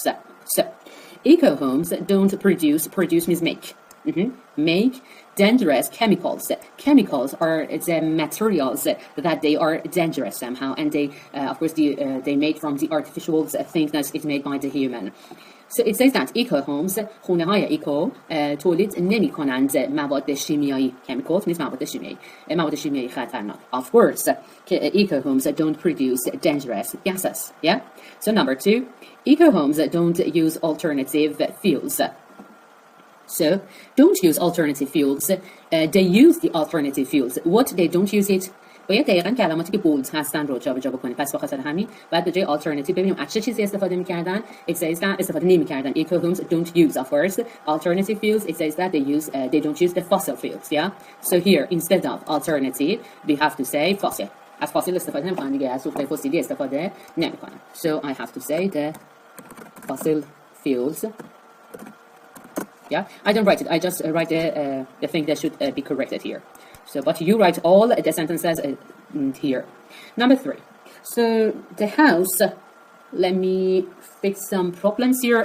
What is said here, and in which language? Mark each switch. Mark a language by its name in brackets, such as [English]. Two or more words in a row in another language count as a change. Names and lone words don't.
[English] So eco homes don't produce means make. Make dangerous chemicals. Chemicals are the materials that they are dangerous somehow, and they of course they made from the artificial things that is made by the human. So it says that eco homes, [Persian] خونه های eco تولید نمی کنند مواد شیمیایی. [English] chemicals means [Persian] مواد شیمیایی خطرناک. [English] Of course, eco homes don't produce dangerous gases. Yeah. So number 2, eco homes don't use alternative fuels. So don't use alternative fuels. They use the alternative fuels. What they don't use it. [Persian] باید دقیقاً کلماتی که بولد هستن رو جابجا بکنید. پس به خاطر همین بعد به جای alternative ببینیم از چه چیزی استفاده می‌کردن. [English] It says that [Persian] استفاده نمی‌کردن. [English] Eco homes don't use, of course, alternative fuels. It says that they don't use the fossil fuels. Yeah. So here instead of alternative, we have to say fossil. [Persian] از فسیل استفاده نمی‌کنن دیگه، از سوخت فسیلی استفاده نمی‌کنن. [English] So I have to say the fossil fuels. Yeah, I don't write it. I just write the thing that should be corrected here. So, but you write all the sentences here. Number 3. So the house. Let me fix some problems here.